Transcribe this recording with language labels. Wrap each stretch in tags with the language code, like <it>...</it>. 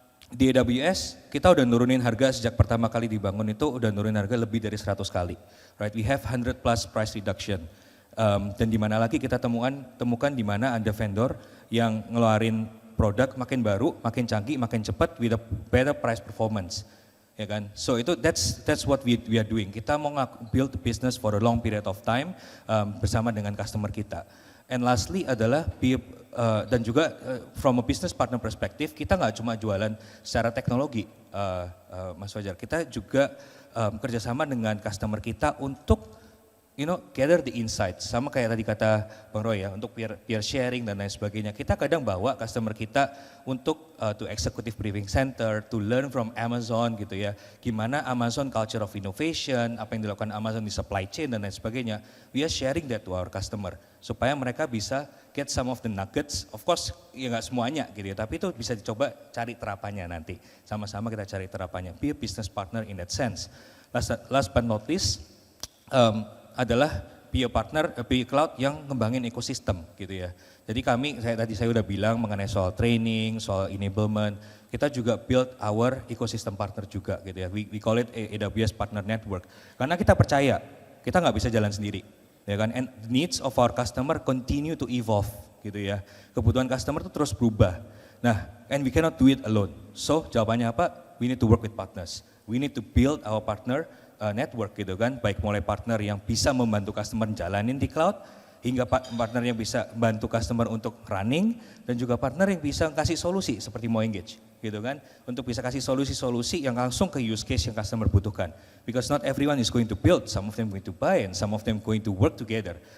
<id>Di AWS kita udah nurunin harga sejak pertama kali dibangun itu udah nurunin harga lebih dari 100 kali.</id> <en>Right, we have 100 plus price reduction.</en> <id>Dan di mana lagi kita temukan di mana ada vendor yang ngeluarin produk makin baru, makin canggih, makin cepat</id> <en>with a better price performance.</en> <id>Ya kan?</id> <en>So itu that's what we are doing.</en> <id>Kita mau</id> <en>build business for a long period of time</en> <id>bersama dengan customer kita.</id> <en>And lastly</en> <id>adalah dan juga</id> <en>from a business partner perspective</en> <id>kita nggak cuma jualan secara teknologi, Mas Fajar. Kita juga kerjasama dengan customer kita untuk</id> <en>gather the insights.</en> <id>Sama kayak tadi kata Bang Roy ya, untuk peer sharing dan lain sebagainya. Kita kadang bawa customer kita untuk</id> <en>to executive briefing center, to learn from Amazon</en> <id>gitu ya. Gimana Amazon</id> <en>culture of innovation,</en> <id>apa yang dilakukan Amazon di supply chain dan lain sebagainya.</id> <en>We are sharing that to our customer.</en> <id>Supaya mereka bisa</id> <en>get some of the nuggets. Of course</en> <id>ya nggak semuanya gitu ya, tapi itu bisa dicoba cari terapannya nanti. Sama-sama kita cari terapannya.</id> <en>Be a business partner in that sense. Last but not least, adalah be a partner, be a cloud</en> <id>yang ngembangin ekosistem gitu ya. Jadi tadi saya udah bilang mengenai soal training, soal enablement, kita juga</id> <en>build our ecosystem partner</en> <id>juga gitu ya.</id> <en>We call it AWS Partner Network.</en> <id>Karena kita percaya, kita nggak bisa jalan sendiri. Ya kan?</id> <en>And the needs of our customer continue to evolve</en> <id>gitu ya. Kebutuhan customer itu terus berubah.</id> <en>Nah, and we cannot do it alone.</en> <id>So jawabannya apa?</id> <en>We need to work with partners. We need to build our partner network</en> <id>gitu kan, baik mulai partner yang bisa membantu customer jalanin di cloud, hingga partner yang bisa bantu customer untuk running, dan juga partner yang bisa kasih solusi seperti mau engage gitu kan, untuk bisa kasih solusi-solusi yang langsung ke use case yang customer butuhkan.</id> <en>Because not everyone is going to build, some of them going to buy, and some of them going to work together.</en>